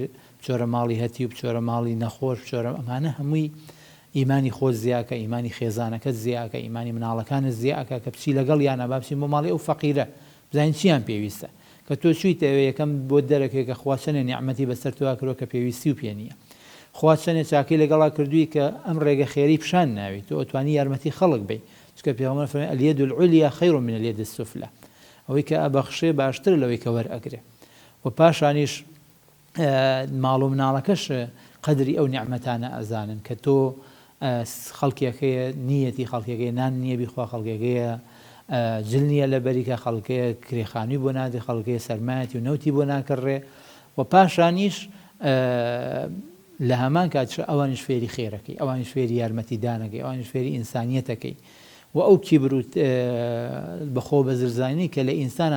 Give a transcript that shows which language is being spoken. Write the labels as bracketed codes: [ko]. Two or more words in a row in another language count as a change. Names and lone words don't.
[ckb] بچۆرە ماڵی هەتی و بچۆرە ماڵی نەخۆش، بچۆرە ئەمانە هەمووی ئیمانی خۆت زیاکە، ئیمانی خێزانەکەت زیاکە، ئیمانی مناڵەکانت زیاکە کە بچی لەگەڵ یانە با بچین بۆ ماڵی ئەو فەقیرە بزانین چیان پێویستە، کە تۆ چوویتەوە یەکەم بۆ دەرەکەی کە خوا چەنێ نیعمەتی بەسەر تۆ کردووە کە پێویستی و پێ نییە، خوا چەنێ چاکەی لەگەڵا کردووی کە ئەم ڕێگە خێری پیشان ناوی تۆ ئەتوانی یارمەتی خەڵک بی. چکە پێغەمبەر فەرمووی [ar] اليد العليا خير من اليد السفلى. [ckb] ئەوەی کە ئەبەخشێ باشتر لەوەی کە وەرئەگرێ. و پاشانیش ماڵ و مناڵەکەش قەدری ئەو نیعمەتانە ئەزانن کە تۆ خەڵکێکەیە نیەتی خەڵکێکەیە نان نییە بیخوا، خەڵکێکەیە جلنیە لە بەریکە خەڵکەیە کرێخانی بۆ نادی خەڵکەیە سەرمایەتی و نەوتی بۆ ناکەڕێ و پاشانیش لە هەمان کاتش ئەوانش فێری خێرەکەی، ئەوانش فێری یارمەتیدانەکەی، ئەوانش فێری ئینسانیەتەکەی و ئەو کیبر و بەخۆ بەزرزانی کە لە ئینسانە